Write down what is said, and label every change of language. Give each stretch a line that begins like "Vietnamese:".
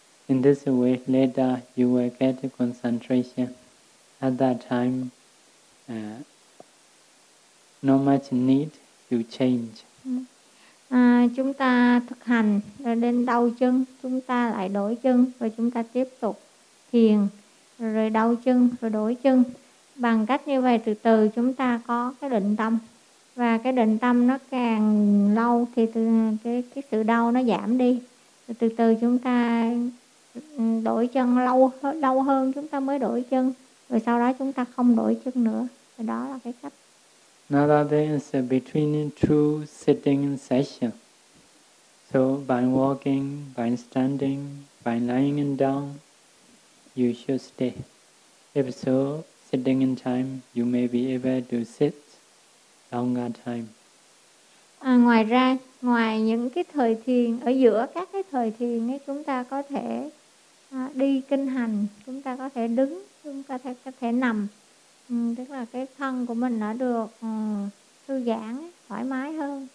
English: In this way, later you will get concentration. At that time, not much need to change.
Vietnamese: À, chúng ta thực hành rồi đến đau chân, chúng ta lại đổi chân và chúng ta tiếp tục thiền rồi đau chân rồi đổi chân. Bằng cách như vậy từ từ chúng ta có cái định tâm. Và cái định tâm nó càng lâu thì cái sự đau nó giảm đi. Rồi từ từ chúng ta đổi chân lâu hơn chúng ta mới đổi chân. Rồi sau đó chúng ta không đổi chân nữa. Rồi đó là cái cách.
English: Another thing is between two sitting sessions. So by walking, by standing, by lying down, you should stay. If so, sitting in time, you may be able to sit longer time.
Vietnamese: À, ngoài ra, ngoài những cái thời thiền, ở giữa các cái thời thiền ấy, chúng ta có thể đi kinh hành, chúng ta có thể đứng, chúng ta có thể nằm. Tức là cái thân của mình đã được thư giãn, thoải mái hơn.